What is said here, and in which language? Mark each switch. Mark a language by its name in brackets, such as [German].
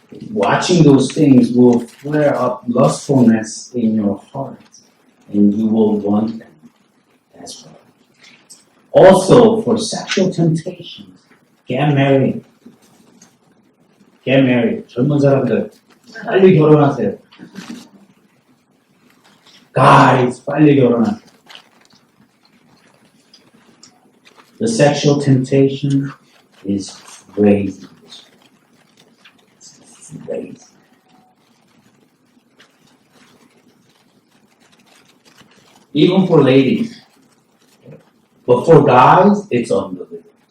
[English] Watching those things will flare up lustfulness in your heart, and you will want them as well. Also, for sexual temptations, get married. Get married. [Korean] 젊은 사람들, 빨리 결혼하세요. Guys, 빨리 결혼하세요. [English] The sexual temptation is crazy. It's crazy. Even for ladies. But for guys, it's unbelievable.